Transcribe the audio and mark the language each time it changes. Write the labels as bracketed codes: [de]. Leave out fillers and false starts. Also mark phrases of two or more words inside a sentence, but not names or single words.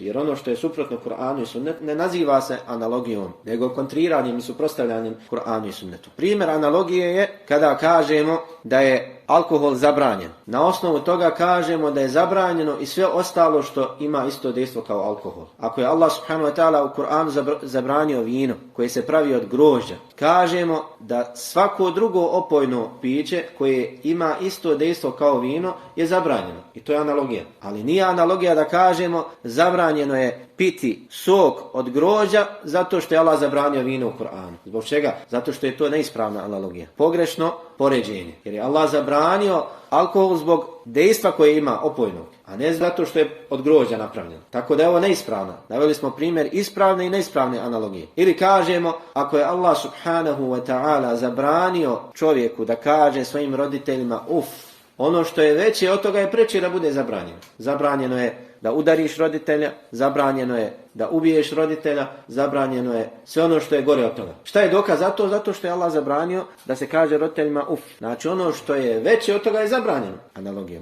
[bs] Jer ono što je suprotno Kur'anu i sunnetu ne naziva se analogijom, nego kontriranjem i suprotstavljanjem Kur'anu i sunnetu. Primjer analogije je kada kažemo da je alkohol zabranjen. Na osnovu toga kažemo da je zabranjeno i sve ostalo što ima isto dejstvo kao alkohol. Ako je Allah [ar] سبحانه وتعالى [bs] u Kur'anu zabranio vino koje se pravi od grožđa, kažemo da svako drugo opojno piće koje ima isto dejstvo kao vino je zabranjeno. I to je analogija. Ali nije analogija da kažemo zabranjeno je piti sok od grožđa zato što je Allah zabranio vino u Kur'anu. Zbog čega? Zato što je to neispravna analogija. Pogrešno poređenje. Jer je Allah zabranio alkohol zbog dejstva koje ima opojnog, a ne zato što je od grožđa napravljeno. Tako da je ovo neispravna. Naveli smo primjer ispravne i neispravne analogije. Ili kažemo, ako je Allah [ar] سبحانه وتعالى [bs] zabranio čovjeku da kaže svojim roditeljima uf, ono što je veće od toga je preče da bude zabranjeno. Zabranjeno je da udariš roditelja, zabranjeno je da ubiješ roditelja, zabranjeno je sve ono što je gore od toga. Šta je dokaz za to? Zato što je Allah zabranio da se kaže roditeljima uf. Znači ono što je veće od toga je zabranjeno analogijom.